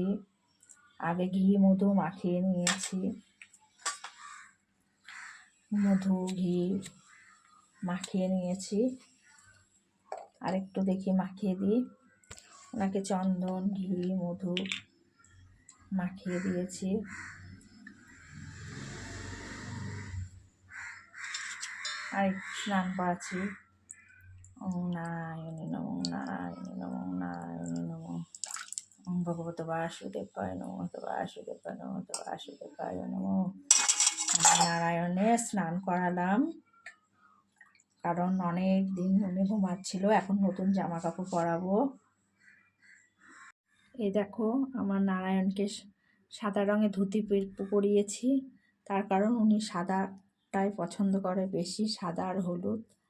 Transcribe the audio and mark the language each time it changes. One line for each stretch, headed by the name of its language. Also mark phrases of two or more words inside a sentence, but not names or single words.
Bangla: আগে ঘি মধু মাখিয়ে নিয়েছি, মধু ঘি মাখিয়ে নিয়েছি। আর একটু দেখি মাখিয়ে দিই। ওনাকে চন্দন ঘি মধু মাখিয়ে দিয়েছি। আর স্নান করাচ্ছি।
Sanskrit: ওম নারায়ণী নমঃ, নারায়ণী নমঃ, নারায়ণী নমঃ। ওম ভগবতে বাসুদেবায় নমঃ, বাসুদেবায় নমঃ, বাসুদেবায় নমঃ।
Bangla: নারায়ণে স্নান করালাম, কারণ অনেক দিন উনি ঘুমাচ্ছিল। এখন নতুন জামা কাপড় পরাবো। এই দেখো, আমার নারায়ণকে সাদা রঙে ধুতি পরিয়েছি, তার কারণ উনি সাদাটাই পছন্দ করে বেশি, সাদা আর হলুদ।